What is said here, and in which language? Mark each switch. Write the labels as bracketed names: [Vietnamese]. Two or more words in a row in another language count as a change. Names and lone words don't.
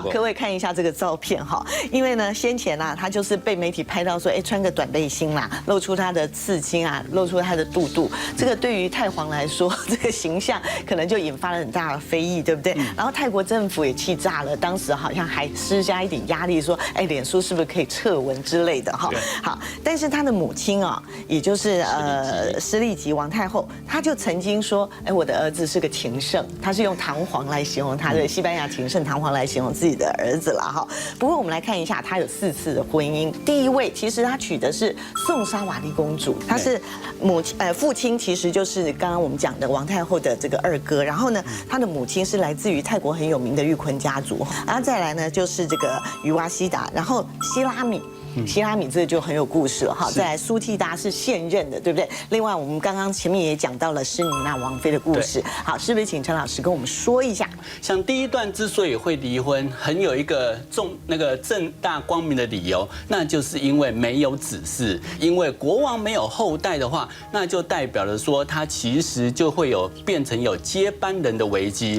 [Chinese] 好，各位看一下這個照片哈，因為呢，先前啊，他就是被媒體拍到說，哎，穿個短背心啦，露出他的刺青啊，露出他的肚肚，這個對於泰皇來說，這個形象可能就引發了很大的非議，對不对？然後泰國政府也氣炸了，當時好像還施加一點壓力，說，哎，臉書是不是可以撤文之類的哈？好，但是他的母親啊，也就是施麗吉王太後，她就曾經說，哎，我的兒子是個情聖，她是用唐皇來形容他的西班牙情聖唐皇來形容自己的兒子了哈。不過我們來看一下，他有4次的婚姻，第1位其實他娶的是宋莎瓦麗公主，她是父親其實就是剛剛我們講的王太後的這個2哥，然後呢，他的母親是來自於泰國很有名的玉坤家族，然後再來呢就是這個雨瓦西達，然後希拉米。希拉米這個就很有故事了哈。再來蘇蒂達是現任的，對不对？另外我們剛剛前面也講到了施妮娜王妃的故事，好，是不是請陳老師跟我們說一下？像第一段之所以會離婚，很有一個正大光明的理由，那就是因為沒有子嗣，因為國王沒有後代的話，那就代表了說他其實就會變成有接班人的危機。